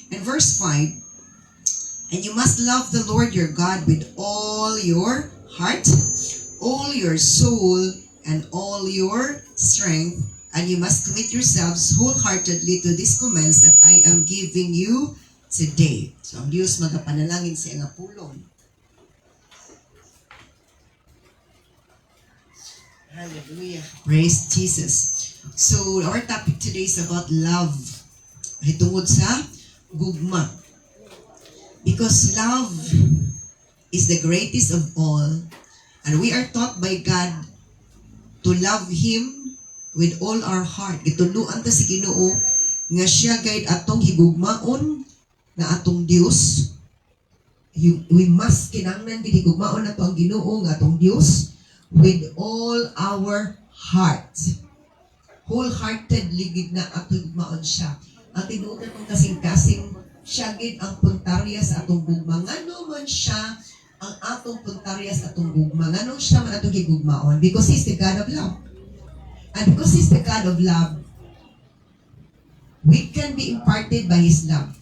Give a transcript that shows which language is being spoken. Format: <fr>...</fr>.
<en>And verse 5, and you must love the Lord your God with all your heart, all your soul, and all your strength. And you must commit yourselves wholeheartedly to these commands that I am giving you today.</en> <ceb>So, ang Diyos magapanalangin sa nga pulong.</ceb> <en>Hallelujah. Praise Jesus. So, our topic today is about love.</en> <ceb>Ay tungod sa gugma.</ceb> <en>Because love is the greatest of all. And we are taught by God to love Him with all our heart.</en> <ceb>Gituluan ta si Ginoo nga siya guide atong higugmaon na atong Dios.</ceb> <en>We must</en> <ceb>kinahanglan gid higugmaon nato ang Ginoo nga atong Dios</ceb> <en>with all our heart.</en> <ceb>Wholeheartedly gid na atong higugmaon siya. Ang tinuod natong kasing-kasing siya gid ang puntarya sa atong gugma. Ngano man siya ang atong puntarya sa atong gugma. Ngano siya man atong higugmaon?</ceb> <en>Because He's the God of love. And because He's the God of love, we can be imparted by His love.</en>